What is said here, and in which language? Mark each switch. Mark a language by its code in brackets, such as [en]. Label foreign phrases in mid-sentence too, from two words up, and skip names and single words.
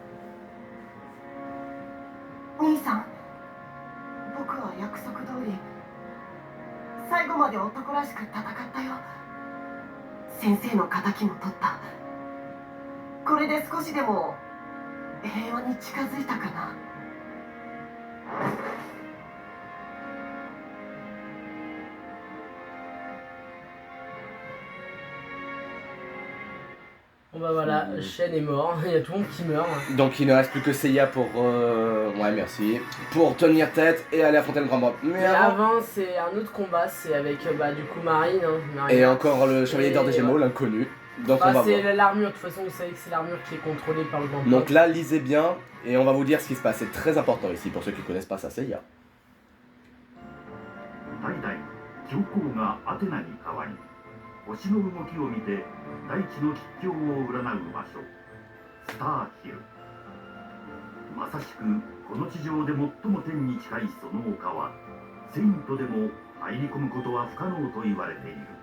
[ja] 兄さん、僕は約束通り最後まで男らしく戦ったよ。先生の敵も取った。これで少しでも平和に近づいたかな。 [fr] Bon bah voilà, Shen est mort, il y a tout le monde qui meurt. Donc il ne reste plus que Seiya pour... Ouais, merci. Pour tenir tête et aller affronter le grand mob. Mais avant, c'est un autre combat, c'est avec bah, du coup Marine. Marine. Et encore le Chevalier d'Or des Gémeaux, l'inconnu. Donc bah, on va c'est l'armure, de toute façon vous savez que c'est l'armure qui est contrôlée par le grand mob. Donc là, lisez bien et on va vous dire ce qui se passe. C'est très important ici pour ceux qui ne connaissent pas ça, Seiya. [ja] 星の動きを見て大地の吉凶を占う場所スターヒル。まさしくこの地上で最も天に近いその丘はセイントでも入り込むことは不可能と言われている。